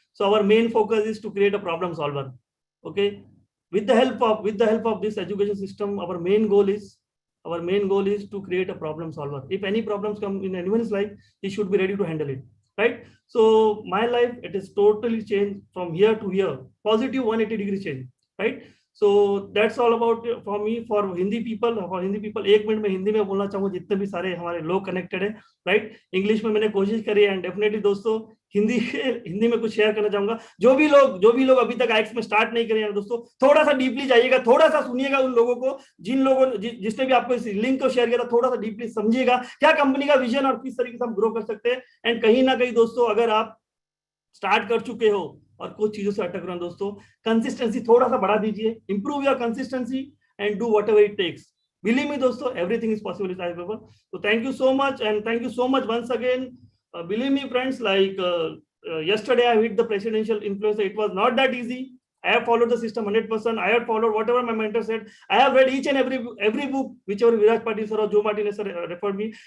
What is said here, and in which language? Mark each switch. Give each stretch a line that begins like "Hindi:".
English: So our main focus is to create a problem solver. Okay, with the help of this education system, our main goal is to create a problem solver. If any problems come in anyone's life, he should be ready to handle it, right? So my life, it is totally changed from here to here, positive 180-degree change, right? So that's all about for me. For Hindi people,
Hindi: एक minute में हिंदी में बोलना चाहूँगा जितने भी सारे हमारे लोग कनेक्टेड है, राइट? इंग्लिश में मैंने कोशिश करी है, एंड डेफिनेटली दोस्तों हिंदी में कुछ शेयर करना चाहूंगा. जो भी लोग अभी तक IX में स्टार्ट नहीं करे हैं दोस्तों, थोड़ा सा डीपली जाइएगा, थोड़ा सा सुनिएगा उन लोगों को, जिसने भी आपको इस लिंक को शेयर किया, थोड़ा सा डीपली समझिएगा क्या कंपनी का विजन और किस तरीके से हम ग्रो कर सकते हैं. एंड कहीं ना कहीं दोस्तों, अगर आप स्टार्ट कर चुके हो और कुछ चीजों से अटक रहे हो दोस्तों, कंसिस्टेंसी थोड़ा सा बढ़ा दीजिए,
English: Improve your consistency, and do whatever it takes. Believe me, dosto, everything is possible. So thank you so much, and thank you so much once again. Believe me, friends, like yesterday I hit the presidential influencer. It was not that easy. I have followed the system 100%. I have followed whatever my mentor said. I have read each and every book whichever Viraj Patil sir or Joe Martinez sir referred me.